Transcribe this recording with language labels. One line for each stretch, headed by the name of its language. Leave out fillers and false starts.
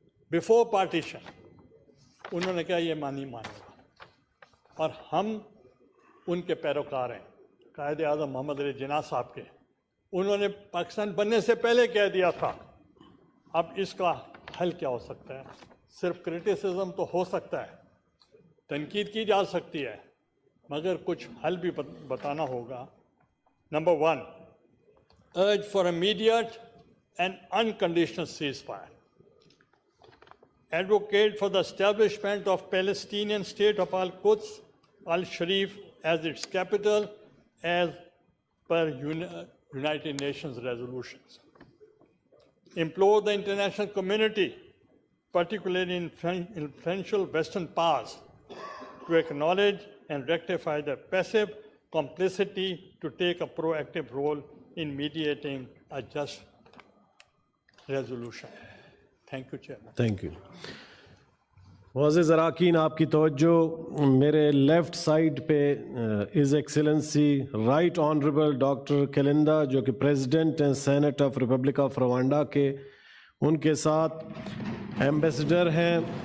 Urdu: Before partition انہوں نے کہا یہ نہیں مانے گا اور ہم ان کے پیروکار ہیں قائد اعظم محمد علی جناح صاحب کے۔ انہوں نے پاکستان بننے سے پہلے کہہ دیا تھا۔ اب اس کا حل کیا ہو سکتا ہے؟ صرف کرٹیسزم تو ہو سکتا ہے، تنقید کی جا سکتی ہے، مگر کچھ حل بھی بتانا ہوگا۔ Number 1،
English: urge for immediate and unconditional ceasefire. Advocate for the establishment of Palestinian state of Al-Quds, Al-Sharif as its capital as per United Nations resolutions. Implore the international community, particularly influential Western powers, to acknowledge and rectify their passive complicity to take a proactive role in mediating a just resolution. Thank you, Chairman.
Urdu: Thank you. معزز اراکین، آپ کی توجہ میرے left side پہ his Excellency right honourable doctor کیلندہ جو کہ president ہیں Saint of republic of Rwanda کے، ان کے ساتھ ایمبیسڈر ہیں